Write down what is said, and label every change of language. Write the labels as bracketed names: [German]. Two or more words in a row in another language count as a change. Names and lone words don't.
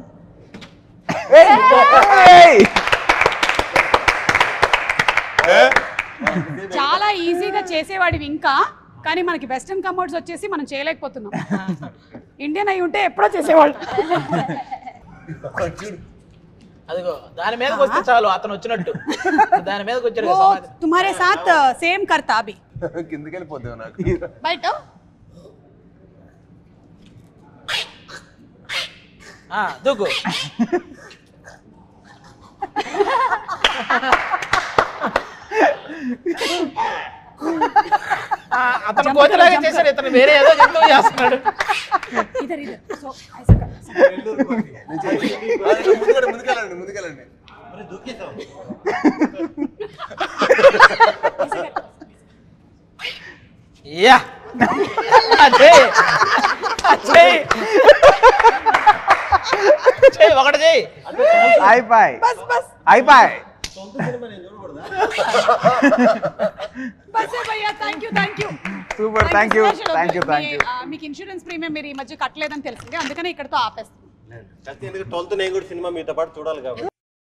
[Telugu] చాలా ఈజీగా చేసేవాడివి ఇంకా, కానీ మనకి [English] western commodes [Telugu] వచ్చేసి మనం చేయలేకపోతున్నాం. ఇండియన్ అయి ఉంటే ఎప్పుడో చేసేవాళ్ళు. అదిగో దాని మీదకి వస్తే చాలు, అతను వచ్చినట్టు. దాని మీదకి వచ్చాడు కదా [Hindi] वो [Telugu] సమాధి. [Hindi] तुम्हारे साथ सेम करता अभी [Telugu] కిందకి వెళ్ళిపోద్దాం నాకు. బయట. దూకు. అతను కోతిలాగా చేశాడు, ఇతను వేరే ఏదో జంతువు చేస్తున్నాడు. [Hindi] इधर इधर सो ऐसा कर. [Telugu] ముందుకెళ్ళండి ముందుకెళ్ళండి. మరి దూకేసాం. యా అజయ్ అజయ్ చెయ్ ఒకటి చెయ్. అయిపోయి [Hindi] बस बस [Telugu] అయిపోయి. [Hindi] बस है भैया. [English] Thank you. Super. Thank you. [Telugu] మీకు [English] insurance premium [Telugu] మీరు ఈ మధ్య కట్టలేదని తెలిసింది, అందుకనే ఇక్కడతో ఆపేస్తాం. ఎందుకంటే 12th నేను కూడా సినిమా మీతో పాటు చూడాలి కాబట్టి.